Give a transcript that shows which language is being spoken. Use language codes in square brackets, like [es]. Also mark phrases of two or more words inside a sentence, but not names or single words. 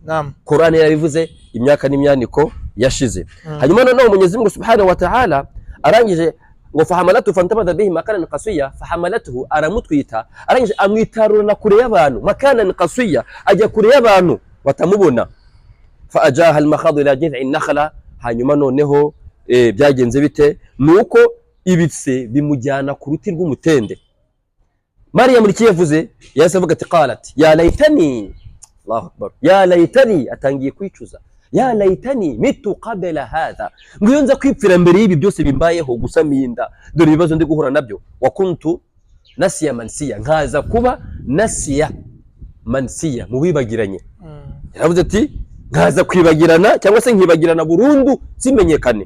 [rw] Qur'an yarabivuze imyaka n'imyaniko yashize. Hanyuma noneho Mwenyezi Mungu [ar] سبحانه وتعالى [rw] arangije ngo [ar] فحملته فانتبذت به مكانا قصيا, [rw] fahamalatuhu aramutwita, arangije amwitarurana kure y'abantu, [ar] مكانا قصيا, [rw] ajya kure y'abantu batamubona. [ar] فأجاءها المخاض إلى جذع النخلة. [rw] Hanyuma noneho byagenze bite? Nuko ibitse bimujyana ku ruti rw'umutende. Mariya muri kiyavuze yasavuga ati [ar] قالت يا ليتني، الله أكبر، يا ليتني, [rw] atangiye kwicuza, [ar] يا ليتني مت قبل هذا, [rw] ngo nza kwipfira mbere y'ibi byose bimbayeho, gusaminda, dore ibibazo ndi guhura nabyo. [ar] وكنت نسيا منسيا, [rw] nkaza kuba [ar] نسيا منسيا, [rw] mu bibagiranye. Yaravuze ati nkaza kwibagirana cyangwa se nkibagirana burundu simenyekane.